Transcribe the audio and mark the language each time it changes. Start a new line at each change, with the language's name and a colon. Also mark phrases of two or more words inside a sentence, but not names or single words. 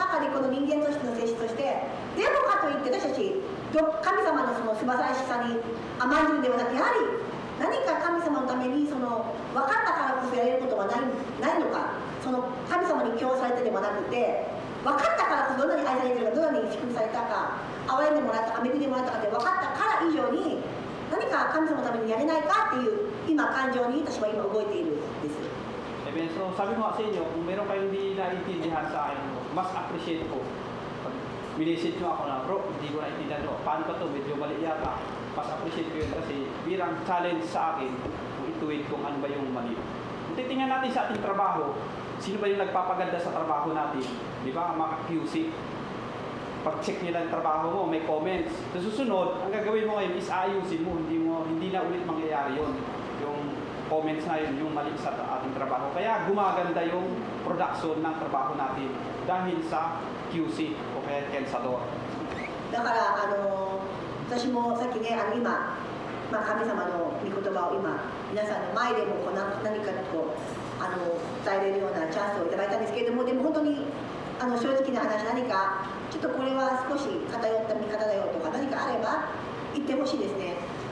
Japanese: 中でこの人間としての性質として、でもかといって私たち神様のその素晴らしさに甘んじるんではなく、やはり何か神様のために分かったからこそやれることはないのか、神様に供されてでもなくて、分かったからこそどんなに愛されてるか、どんなに祝福されたか、憐れんでもらったか、恵んでもらったかって分かったから以上に何か神様のためにやれないかっていう今感情に私は今動いているんです。
Filipino: So, sabi ko sa inyo, kung meron kayong hindi naiintindihan sa akin, mas appreciate ko. Pag minisit nyo ako na, bro, hindi ko naiintindihan nyo. Paano ka to? Medyo mali yata. Mas appreciate ko yun kasi bilang challenge sa akin kung ituwid kung ano ba yung mali. Kung titingnan natin sa ating trabaho, sino ba yung nagpapaganda sa trabaho natin? Di ba? Mga QC. Pag-check nila ang trabaho mo, may comments. Sa susunod, ang gagawin mo ngayon is ayusin mo. Hindi na ulit mangyayari yun. Yung comments na yun, yung mali sa ating trabaho. Kaya gumaganda yung production ng trabaho natin dahil sa QC o kaya Kensador.
Japanese: だから私もさっきね今、神様の御言葉を今皆さんの前でも何か伝えれるようなチャンスをいただいたんですけれども、でも本当に正直な話、何かちょっとこれは少し偏った見方だよとか何かあれば言ってほしいですね。